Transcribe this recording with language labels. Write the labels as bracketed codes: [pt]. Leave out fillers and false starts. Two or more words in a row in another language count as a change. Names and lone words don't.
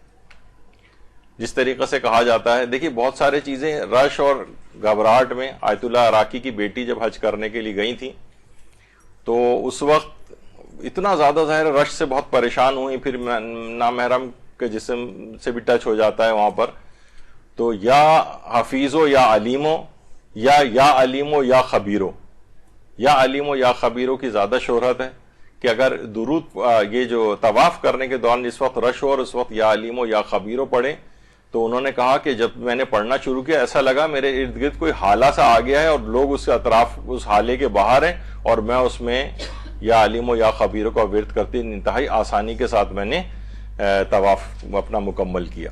[ur] جس طریقے سے کہا جاتا ہے، دیکھیے بہت سارے چیزیں رش اور گھبراہٹ میں، آیت اللہ عراقی کی بیٹی جب حج کرنے کے لیے گئی تھی تو اس وقت اتنا زیادہ ظاہر رش سے بہت پریشان ہوئی، پھر نامحرم کے جسم سے بھی ٹچ ہو جاتا ہے وہاں پر، تو [ar] یا حفیظو یا علیمو یا علیمو یا خبیرو، یا علیمو یا [ur] خبیرو کی زیادہ شہرت ہے کہ اگر درود یہ جو طواف کرنے کے دوران جس وقت رش ہو اور اس وقت [ar] یا علیمو یا خبیرو [ur] پڑھیں، تو انہوں نے کہا کہ جب میں نے پڑھنا شروع کیا ایسا لگا میرے ارد گرد کوئی حالہ سا آ گیا ہے اور لوگ اس اطراف اس حالے کے باہر ہیں اور میں اس میں [ar] یا علیم و یا خبیروں [ur] کا ورد کرتے انتہائی آسانی کے ساتھ میں نے طواف اپنا مکمل کیا۔